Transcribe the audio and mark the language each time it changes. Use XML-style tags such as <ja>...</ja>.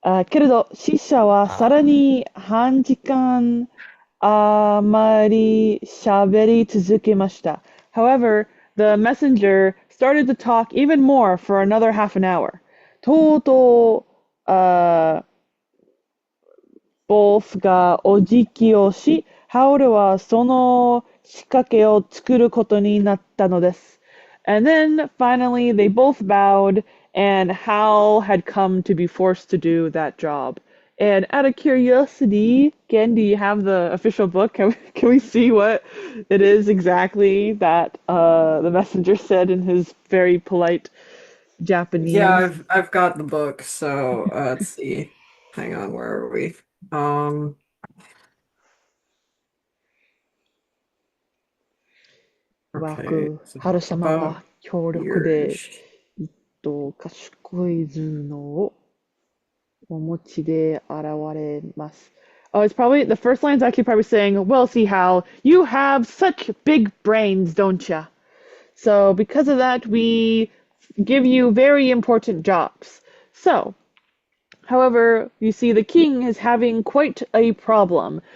<ja>けれど、死者はさらに半時間余り喋り続けました。</ja> <en>However, the messenger started to talk even more for another half an hour.</en> <ja>とうとう、ボスがお辞儀をし、ハウルはその仕掛けを作ることになったのです。</ja> <en>And then finally they both bowed, and Howl had come to be forced to do that job. And out of curiosity, Ken, do you have the official book? Can we see what it is exactly that the messenger said in his very polite Japanese? Yeah, I've got the book, so let's see. Hang on, where are we? Okay, it's</en> <ja>ハル様</ja> <en>about</en> <ja>は強力で、</ja> <en>yours.</en> <ja>賢い頭脳をお持ちで現れます。</ja> <en>Oh, it's probably, the first line's actually probably saying, well, see Hal, you have such big brains, don't ya? So because of that, we give you very important jobs. So, however, you see the king is having quite a problem.</en>